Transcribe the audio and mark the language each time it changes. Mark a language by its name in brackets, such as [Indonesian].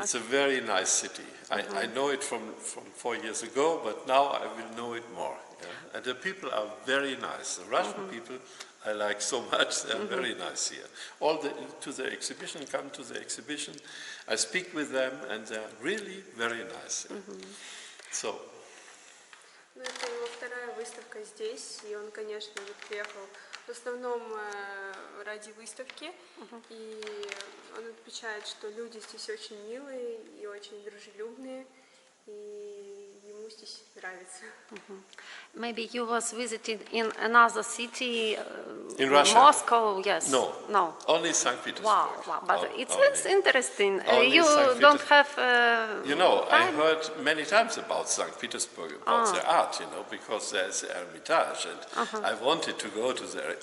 [English] It's a very nice city. I know it from 4 years ago, but now I will know it more. Yeah? And the people are very nice. The Russian people I like so much. They're very nice here. All to the exhibition, come to the exhibition. I speak with them, and they're really very nice. So. [Russian] Ну, это его вторая выставка здесь, и он, конечно, приехал в основном ради выставки, и он отмечает, что люди здесь очень милые и очень дружелюбные, и ему здесь нравится. [English] Maybe you was visiting in another city, in Russia? Moscow, yes? No. Only St. Petersburg. Wow. But it's interesting. Only You don't have you know, time? I heard many times about St. Petersburg, about their art, you know, because there's the Hermitage, and I wanted to go to there.